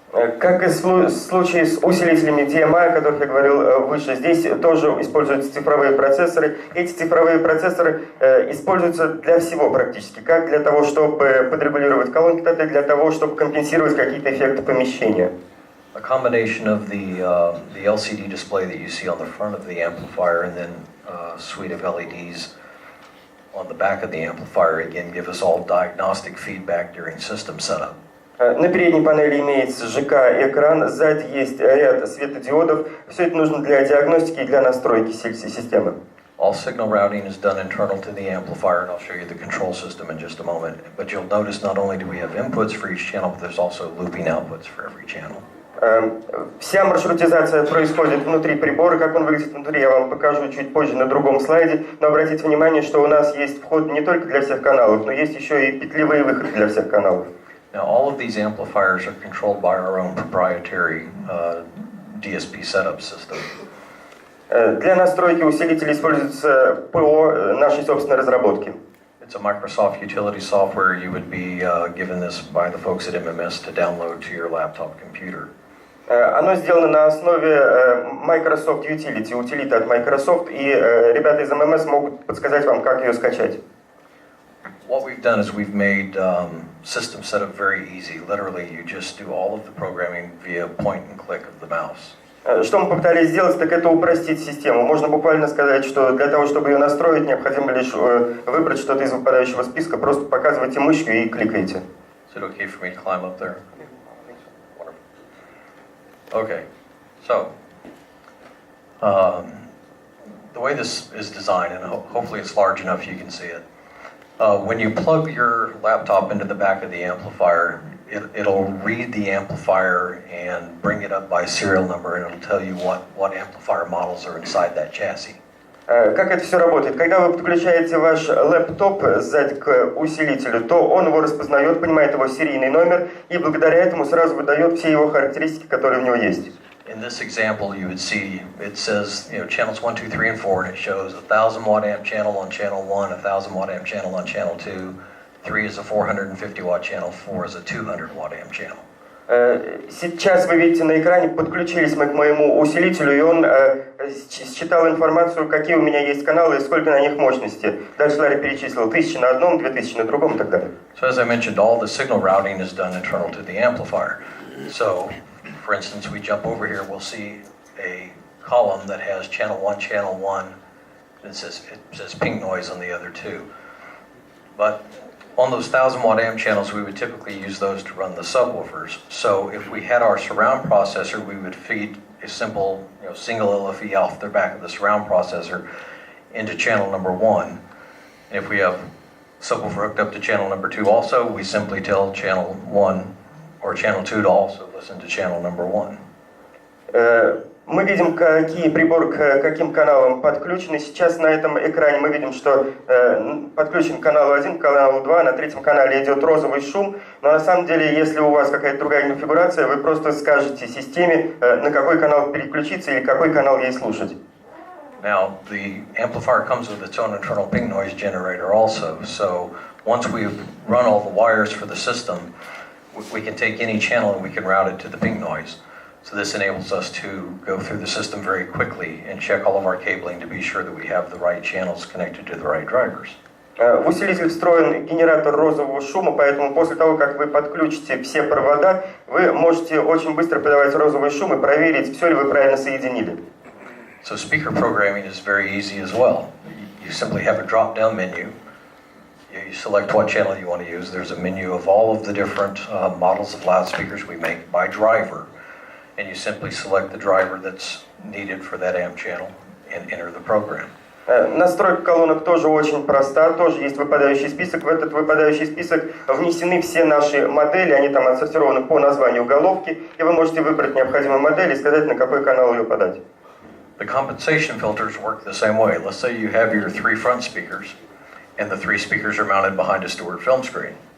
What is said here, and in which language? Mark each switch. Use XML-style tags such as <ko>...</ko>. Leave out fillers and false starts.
<ru>Как и в случае с усилителями DMI, о которых я говорил выше, здесь тоже используются цифровые процессоры. Эти цифровые процессоры используются для всего практически, как для того, чтобы подрегулировать колонки, так и для того, чтобы компенсировать какие-то эффекты помещения.</ru> <en>A combination of the LCD display that you see on the front of the amplifier and then a suite of LEDs on the back of the amplifier again give us all diagnostic feedback during system setup.</en> <ru>На передней панели имеется ЖК-экран, сзади есть ряд светодиодов. Все это нужно для диагностики и для настройки системы.</ru> <en>All signal routing is done internal to the amplifier, and I'll show you the control system in just a moment. But you'll notice not only do we have inputs for each channel, but there's also looping outputs for every channel.</en> <ru>Вся маршрутизация происходит внутри прибора. Как он выглядит внутри, я вам покажу чуть позже на другом слайде. Но обратите внимание, что у нас есть вход не только для всех каналов, но есть еще и петлевые выходы для всех каналов.</ru> <en>Now, all of these amplifiers are controlled by our own proprietary DSP setup system.</en> <ru>Для настройки усилителей используется ПО нашей собственной разработки.</ru> <en>It's a Microsoft utility software. You would be given this by the folks at MMS to download to your laptop computer.</en> <ru>Оно сделано на основе Microsoft Utility, утилиты от Microsoft, и ребята из MMS могут подсказать вам, как ее скачать.</ru> <en>What we've done is we've made system setup very easy. Literally, you just do all of the programming via point and click of the mouse.</en> <ru>Что мы попытались сделать, так это упростить систему. Можно буквально сказать, что для того, чтобы ее настроить, необходимо лишь выбрать что-то из выпадающего списка, просто показывайте мышью и кликаете.</ru> <en>Is it okay for me to climb up there? Okay, so the way this is designed, and hopefully it's large enough you can see it. When you plug your laptop into the back of the amplifier, it'll read the amplifier and bring it up by serial number, and it'll tell you what amplifier models are inside that chassis.</en> <ru>Как это все работает? Когда вы подключаете ваш лэптоп сзади к усилителю, то он его распознает, понимает его серийный номер и благодаря этому сразу выдает все его характеристики, которые у него есть.</ru> <en>in this example, you would see it says, channels 1, 2, 3, and 4, and it shows a 1,000 watt amp channel on channel 1, a 1,000 watt amp channel on channel 2, 3 is a 450 watt channel, 4 is a 200 watt amp channel.</en> <ru>Сейчас вы видите на экране, подключились мы к моему усилителю, и он считал информацию, какие у меня есть каналы и сколько на них мощности. Дальше Ларри перечислил 1000 на одном, 2000 на другом и так далее.</ru> <en>So as I mentioned, all the signal routing is done internal to the amplifier. So, for instance, we jump over here, we'll see a column that has channel 1, and it says pink noise on the other two. But on those 1,000 watt amp channels, we would typically use those to run the subwoofers. So if we had our surround processor, we would feed a simple single LFE off the back of the surround processor into channel number 1. And if we have subwoofer hooked up to channel number 2 also, we simply tell channel 1 or channel 2 to also listen to channel number 1.</en> <ru>Мы видим, какие приборы к каким каналам подключены. Сейчас на этом экране мы видим, что подключен к каналу 1, к каналу 2, на третьем канале идет розовый шум. Но на самом деле, если у вас какая-то другая конфигурация, вы просто скажете системе, на какой канал переключиться или какой канал ей слушать.</ru> <en>Now, the amplifier comes with its own internal pink noise generator also. So once we've run all the wires for the system, we can take any channel and we can route it to the pink noise. So this enables us to go through the system very quickly and check all of our cabling to be sure that we have the right channels connected to the right drivers.</en> <ru>В усилитель встроен генератор розового шума, поэтому после того, как вы подключите все провода, вы можете очень быстро подавать розовый шум и проверить, все ли вы правильно соединили.</ru> <en>So speaker programming is very easy as well. You simply have a drop-down menu. You select what channel you want to use. There's a menu of all of the different models of loudspeakers we make by driver. And you simply select the driver that's needed for that amp channel and enter the program.</en> <ru>Настройка колонок тоже очень проста, тоже есть выпадающий список. В этот выпадающий список внесены все наши модели, они там отсортированы по названию головки, и вы можете выбрать необходимую модель и сказать, на какой канал ее подать.</ru> <en>The compensation filters work the same way. Let's say you have your 3 front speakers, and the 3 speakers are mounted behind a Stewart film screen.</en>